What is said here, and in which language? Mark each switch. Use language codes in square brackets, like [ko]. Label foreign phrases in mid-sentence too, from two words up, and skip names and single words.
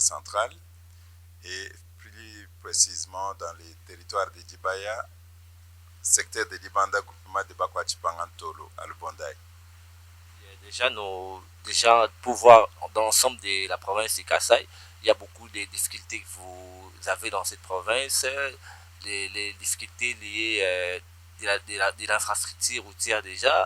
[fr] central et plus précisément dans les territoires de Dibaya, secteur de Dibanda, groupement de Bakwachipangantolo, à Lubondaï. Déjà, pour voir dans l'ensemble de la province du Kasaï, il y a beaucoup de difficultés que vous avez dans cette province, les difficultés liées de l'infrastructure routière déjà.